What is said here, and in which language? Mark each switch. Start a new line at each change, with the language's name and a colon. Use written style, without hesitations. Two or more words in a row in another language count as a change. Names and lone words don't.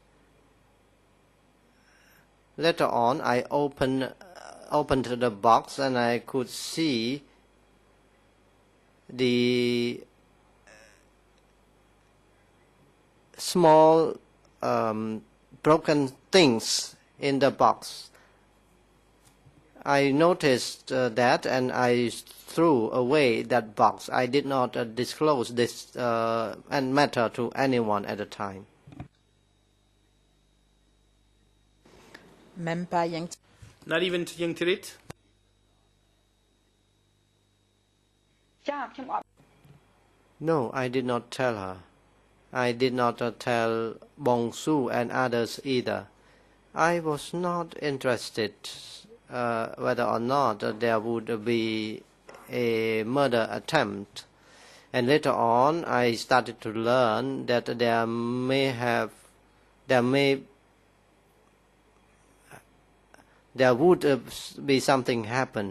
English: Later on, I opened the box and I could see the small broken things in the box. I noticed that and I threw away that box. I did not disclose this matter to anyone at the time.
French: Même pas Yang.
English: Not even to Yang Tirit?
Khmer: จ้าខ្ញុំអត់
English: No, I did not tell her. I did not tell Bong Su and others either. I was not interested whether or not there would be a murder attempt. And later on, I started to learn that there would be something happened.